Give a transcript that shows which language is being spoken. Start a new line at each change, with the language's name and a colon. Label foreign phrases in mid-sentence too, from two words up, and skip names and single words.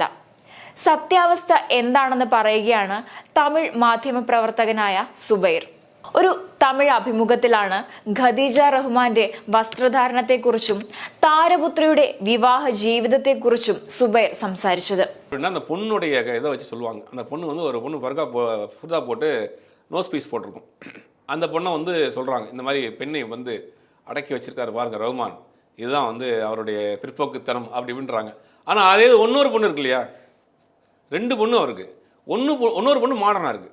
Malayalam: സത്യാവസ്ഥ എന്താണെന്ന് പറയുകയാണ് തമിഴ് മാധ്യമപ്രവർത്തകനായ സുബൈർ. ഒരു തമിഴ് അഭിമുഖത്തിലാണ് ഖദീജ റഹ്മാന്റെ വസ്ത്രധാരണത്തെക്കുറിച്ചും താരപുത്രിയുടെ വിവാഹ ജീവിതത്തെക്കുറിച്ചും സുബൈർ സംസാരിച്ചത്.
Tamil: அந்த பொண்ணுடைய இதை வச்சு சொல்லுவாங்க. அந்த பொண்ணு வந்து ஒரு பொண்ணு ஃபுர்தா போட்டு
English: nose piece
Tamil: போட்டிருக்கும். அந்த பொண்ணை வந்து சொல்கிறாங்க, இந்த மாதிரி பெண்ணை வந்து அடக்கி வச்சிருக்காரு பாருங்க ரஹ்மான், இதுதான் வந்து அவருடைய பிற்போக்குத்தனம் அப்படி இப்படின்றாங்க. ஆனால் அதே இன்னொரு பொண்ணு இருக்கு இல்லையா, 2 பொண்ணு அவருக்கு, இன்னொரு பொண்ணு மாடர்னாக இருக்குது.